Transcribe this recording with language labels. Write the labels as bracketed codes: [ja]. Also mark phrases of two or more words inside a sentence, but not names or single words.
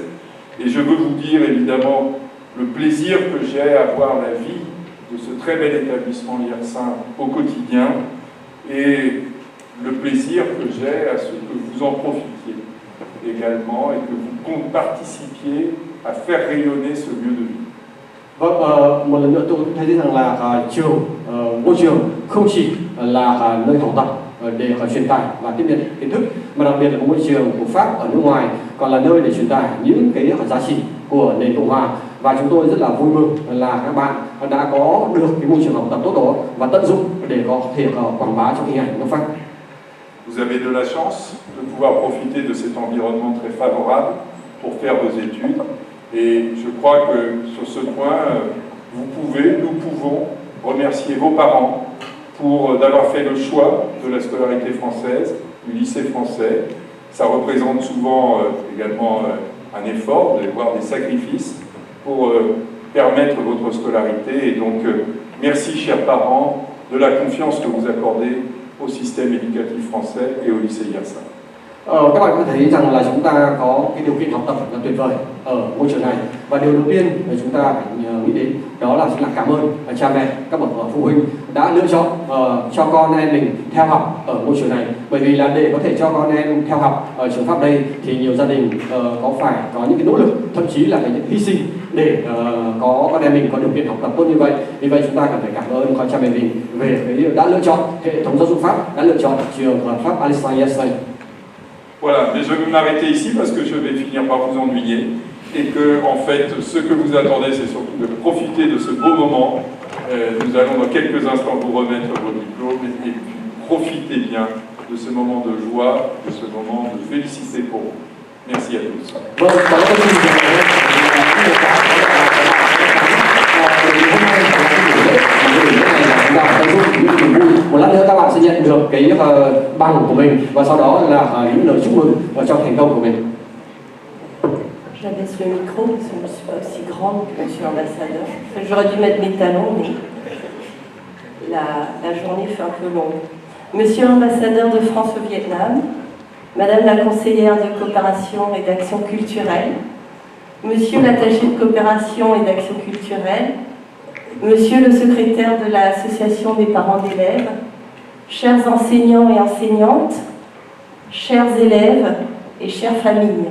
[fr] Et je veux vous dire évidemment le plaisir que j'ai à voir la vie de ce très bel établissement Liersin au quotidien et le plaisir que j'ai à ce que vous en profitiez également et que vous participiez à faire rayonner ce lieu de vie. [vi] Vâng, một lần nữa tôi cũng thấy rằng là môi trường không chỉ là nơi học tập để truyền tải và tiếp nhận kiến thức, mà đặc biệt là môi trường của Pháp ở nước ngoài còn là nơi để truyền tải những cái giá trị của nền Cộng hòa. Và chúng tôi rất là vui mừng là các bạn đã có được cái môi trường học tập tốt đó và tận dụng để có thể quảng bá trong hình ảnh nước Pháp. [fr] Vous avez de la chance de pouvoir profiter de cet environnement très favorable pour faire vos études. Et je crois que sur ce point, nous pouvons remercier vos parents d'avoir fait le choix de la scolarité française, du lycée français. Ça représente souvent également un effort, voire des sacrifices pour permettre votre scolarité. Et donc, merci chers parents de la confiance que vous accordez au système éducatif français et au lycée Liersin. [vi] Các bạn có thể thấy rằng là chúng ta có cái điều kiện học tập là tuyệt vời ở môi trường này, và điều đầu tiên mà chúng ta phải nghĩ đến đó là cảm ơn cha mẹ, các bậc phụ huynh đã lựa chọn cho con em mình theo học ở môi trường này. Bởi vì là để có thể cho con em theo học ở trường Pháp đây thì nhiều gia đình phải có những cái nỗ lực, thậm chí là phải những hy sinh để có con em mình có điều kiện học tập tốt như vậy. Vì vậy chúng ta cần phải cảm ơn con cha mẹ mình về cái đã lựa chọn hệ thống giáo dục Pháp, đã lựa chọn trường Pháp Alisson Liersin. [fr] Voilà, mais je vais m'arrêter ici parce que je vais finir par vous ennuyer et que, en fait, ce que vous attendez, c'est surtout de profiter de ce beau moment. Nous allons dans quelques instants vous remettre vos diplômes et puis profitez bien de ce moment de joie, de ce moment de félicité pour vous. Merci à tous. [vi] Một lát nữa các bạn sẽ nhận được cái bằng của mình và sau đó là những lời chúc mừng trong thành công của mình. [fr] J'abaisse le micro parce que je ne suis pas aussi grande que monsieur l'ambassadeur. J'aurais dû mettre mes talons, mais la journée fait un peu longue. Monsieur l'ambassadeur de France au Vietnam, Madame la conseillère de coopération et d'action culturelle, Monsieur l'attaché de coopération et d'action culturelle, Monsieur le secrétaire de l'association des parents d'élèves, chers enseignants et enseignantes, chers élèves et chères familles.